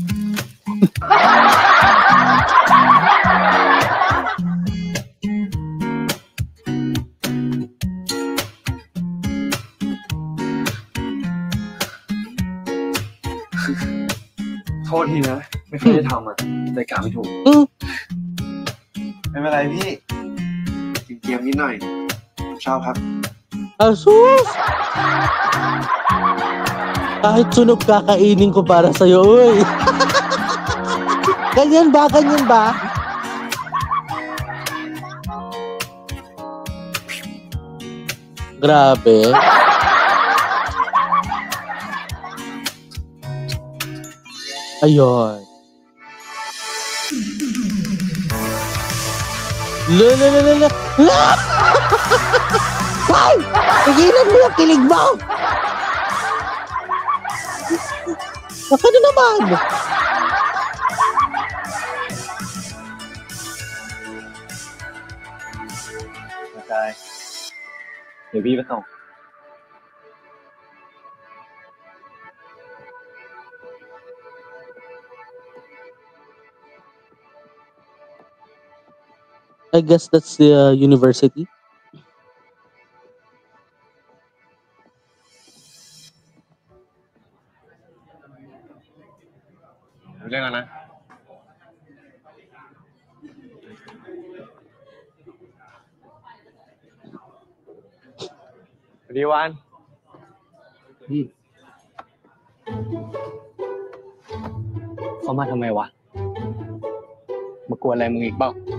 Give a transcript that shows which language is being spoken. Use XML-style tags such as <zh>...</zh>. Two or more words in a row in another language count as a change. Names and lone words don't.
<th>โทษทีนะ ไม่ค่อยได้ทำอ่ะใจกลางไม่ถูก ไม่เป็นไรพี่เกมนิดหน่อย ชอบครับ</th> <tl>Asus! Kahit sunog kakainin ko para sa'yo, uy. Ganyan ba? Ganyan ba? Grabe. Ayun. La! Ay! Tigilan mo yung kilig mo! Baka na naman!</tl> <th>ได้เดี๋ยวพี่ไปส่ง</th> <en>I guess that's the university.</en> <th>เรื่องอะไรนะสวัสดีวันเขามาทำไมวะมากวนอะไรมึงอีกเปล่า</th>